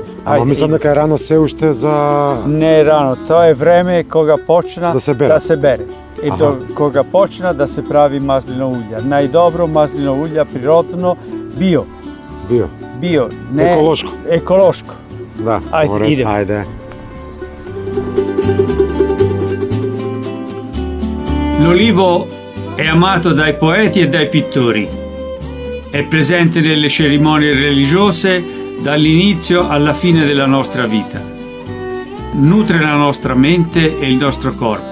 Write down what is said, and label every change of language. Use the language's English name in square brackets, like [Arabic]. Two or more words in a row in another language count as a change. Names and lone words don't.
[Macedonian] Ама мислам дека е рано се уште за... Не е рано, тоа е време кога почна да се бере. И кога почна да се прави маслино улје. Најдобро маслино улје природно, био. Не еколошко. Да, Ајде. [Italian] L'olivo è amato dai poeti e dai pittori. È presente nelle cerimonie religiose dall'inizio alla fine della nostra vita. Nutre la nostra mente e il nostro corpo.